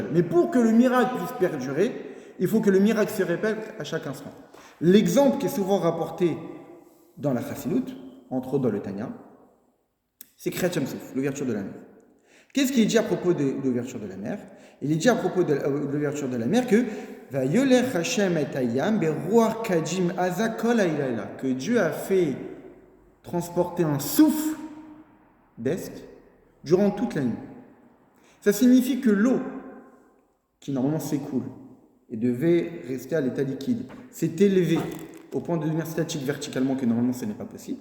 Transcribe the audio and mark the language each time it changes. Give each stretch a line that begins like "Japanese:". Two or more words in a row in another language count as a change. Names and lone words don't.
French: Mais pour que le miracle puisse perdurer, il faut que le miracle se répète à chaque instant. L'exemple qui est souvent rapporté dans la Chassidut, entre autres dans le Tanya, c'est
Hebrew: קריעת ים סוף,
French: l'ouverture de la mer. Qu'est-ce qui est dit à propos de l'ouverture de la mer? Il est dit à propos de l'ouverture de la mer que
Hebrew: ויולך ה' את הים ברוח קדים עזה כל הלילה,
French: que Dieu a fait transporter un souffle d'est durant toute la nuit. Ça signifie que l'eau, qui normalement s'écoule et devait rester à l'état liquide, s'est élevée au point de devenir statique verticalement, que normalement ce n'est pas possible.